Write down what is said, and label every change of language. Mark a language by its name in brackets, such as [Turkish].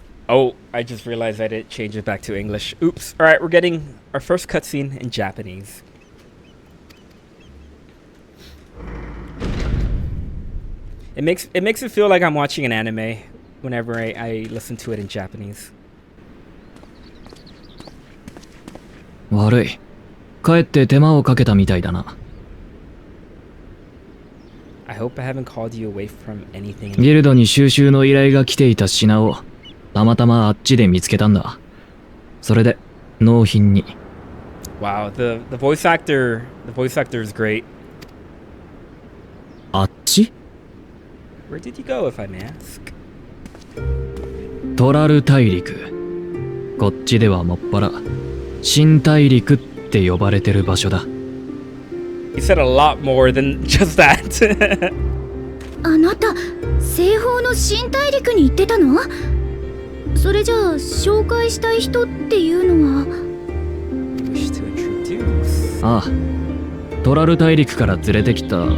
[English] Oh, I just realized I didn't change it back to English. Oops. Alright, we're getting our first cutscene in Japanese. It makes it feel like I'm watching an anime whenever I listen to it in Japanese. [Japanese] 悪い。帰って手間をかけたみたいだな。 [English] I hope I haven't called you away from anything. [Japanese] ギルドに収集の依頼が来ていた品をたまたまあっちで見つけたんだ。それで納品に。 [English] Wow, the voice actor is great. [Japanese] あっち [English] Where did you go, if I may ask? [Japanese] トラル大陸。こっちではもっぱら新大陸って呼ばれてる場所だ。 [English] He said a lot more than just that. [Japanese] あなた西方の新大陸に行ってたの？それじゃあ紹介したい人っていうのは？ [English] Wish to introduce. [Japanese] ああ、トラル大陸から連れてきた。